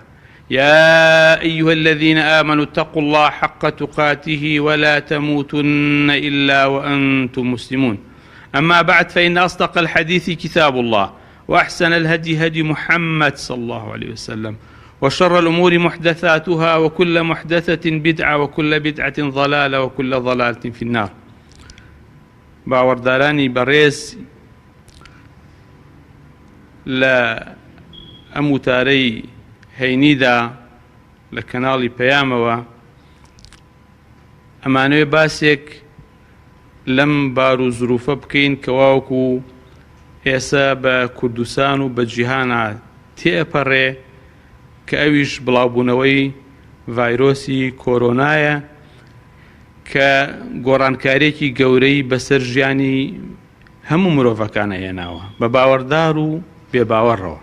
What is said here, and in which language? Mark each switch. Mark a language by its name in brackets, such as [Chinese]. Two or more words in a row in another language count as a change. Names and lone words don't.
[Arabic] يا أيها الذين آمنوا اتقوا الله حق تقاته ولا تموتن إلا وأنتم مسلمون. أما بعد فإن أصدق الحديث كتاب الله وأحسن الهدي هدي محمد صلى الله عليه وسلم وشر الأمور محدثاتها وكل محدثة بدعة وكل بدعة ضلالة وكل ضلالة في النار. [Central Kurdish] باوەڕدارانی بەڕێز لە ئەم وتارەی هەینیدا لە کەناڵی پەیامەوە ئەمانەوێ باسێک لەم بار و زروفە بکەین کە واوەکو ئێستا بە کوردستان و بە جیهانە تێپەڕێ کە ئەویش بڵاوبوونەوەی ڤایرۆسی کۆرۆنایە کە گۆڕانکارێکی گەورەی بەسەر ژیانی هەموو مرۆڤەکانە هێناوە بە باوەڕدار و بێباوەڕەوە.